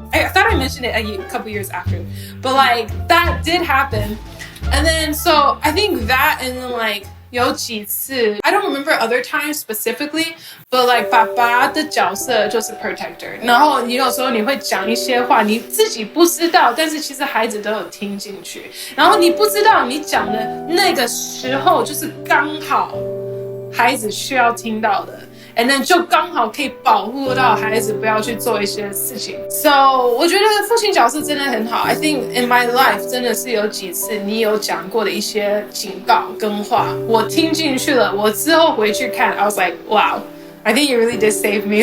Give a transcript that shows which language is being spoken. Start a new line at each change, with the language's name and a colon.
English: I thought I mentioned it a couple years after, but like that did happen. And then so I think that and then like
Chinese: 有几次
English: I don't remember other times specifically, but like
Chinese: 爸爸的角色就是
English: protector.
Chinese: 然后你有时候你会讲一些话，你自己不知道，但是其实孩子都有听进去。然后你不知道你讲的那个时候就是刚好孩子需要听到的。
English: And then
Chinese: 就刚好可以保护到孩子不要去做一些事情。 So 我觉得父亲角色真的很好。
English: I think in my life
Chinese: 真的是有几次你有讲过的一些警告跟话，我听进去了。我之后回去看
English: I was like, wow, I think you really did save me.